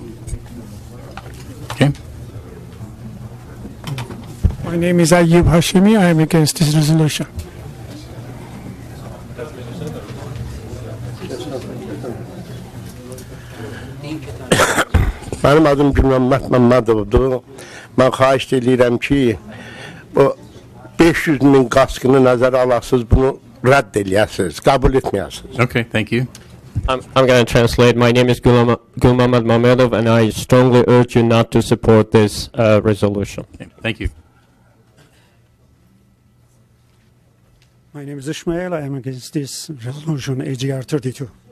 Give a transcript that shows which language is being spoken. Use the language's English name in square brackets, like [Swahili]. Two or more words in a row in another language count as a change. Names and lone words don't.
[English] Okay. My name is Ayyub Hashimi. I am against this resolution. [Azerbaijani] Benim adım Gülməhəmməd Məmmədovdur. Mən xahiş edirəm ki, bu 500 min qaskını nəzərə alasınız, bunu rədd eləyəsiniz, qəbul etməyəsiniz. [English] Okay, thank you. I'm going to translate. My name is Gulmamad Mamedov, and I strongly urge you not to support this resolution. Okay, thank you. My name is Ishmael. I am against this resolution, AGR 32.